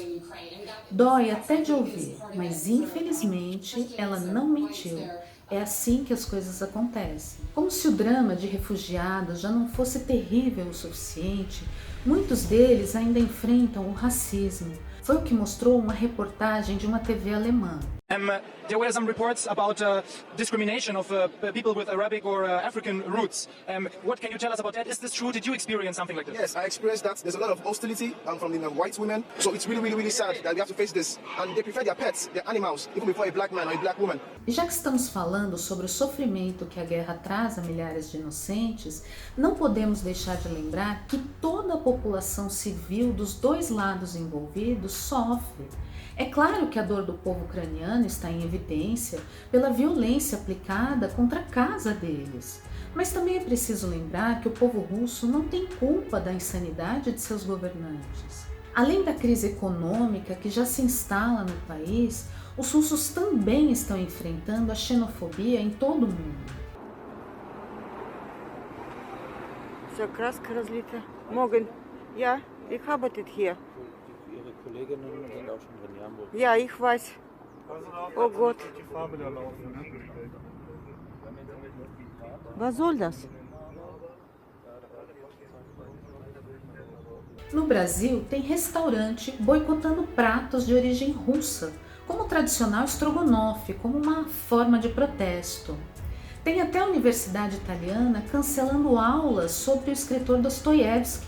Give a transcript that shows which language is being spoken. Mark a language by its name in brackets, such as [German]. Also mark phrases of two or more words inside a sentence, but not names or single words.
[Portuguese] Dói até de ouvir, mas infelizmente ela não mentiu. É assim que as coisas acontecem. Como se o drama de refugiados já não fosse terrível o suficiente, muitos deles ainda enfrentam o racismo. Foi o que mostrou uma reportagem de uma TV alemã. [English] There were some reports about discrimination of people with Arabic or African roots. What can you tell us about that? Is this true? Did you experience something like this? Yes, I experienced that. There's a lot of hostility from the white women. So it's really, really, really sad that we have to face this. And they prefer their pets, their animals, even before a black man or a black woman. [Portuguese] E já que estamos falando sobre o sofrimento que a guerra traz a milhares de inocentes, não podemos deixar de lembrar que toda a população civil dos dois lados envolvidos sofre. É claro que a dor do povo ucraniano está em evidência pela violência aplicada contra a casa deles. Mas também é preciso lembrar que o povo russo não tem culpa da insanidade de seus governantes. Além da crise econômica que já se instala no país, os russos também estão enfrentando a xenofobia em todo o mundo. [Russian] Все, краска разлита. Morgen. [German] Ja, ich arbeite hier. Ihre Kolleginnen sind auch schon drin, in Hamburg. Ja, ich weiß. Oh Gott. Was soll das? [Portuguese] No Brasil, tem restaurante boicotando pratos de origem russa, como o tradicional estrogonofe, como uma forma de protesto. Tem até a Universidade Italiana cancelando aulas sobre o escritor Dostoiévski.